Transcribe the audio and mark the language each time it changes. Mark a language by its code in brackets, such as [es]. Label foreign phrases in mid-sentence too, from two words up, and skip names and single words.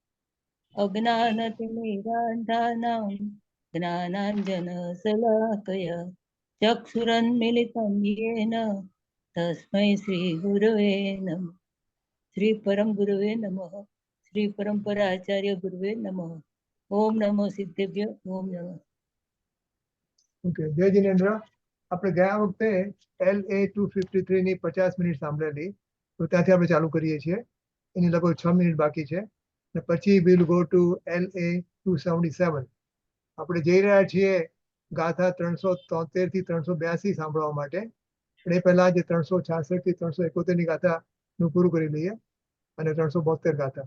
[sa] अज्ञानतिमिरान्धानां ज्ञानाञ्जनशलाकया चक्षुरुन्मीलितं येन तस्मै श्रीगुरवे नमः। श्री परम गुरुवे नमः। श्री परम्पराचार्य गुरुवे नमः। ओम नमो सिद्धेभ्य। ओम नमः। [hi] ओके जय जिनेन्द्र। [gu] આપણે ગયા વખતે LA 253 ની 50 મિનિટ સાંભળેલી, તો ત્યાંથી આપણે ચાલુ કરીએ છીએ. એની લગભગ 6 મિનિટ બાકી છે ને પછી [en] we'll go to [gu] LA 277. આપણે જઈ રહ્યા છીએ ગાથા 373 થી 382 સાંભળવા માટે. પણ એ પહેલા જે 366 થી 371 ની ગાથાનું પૂરું કરી લઈએ અને 372 ગાથા.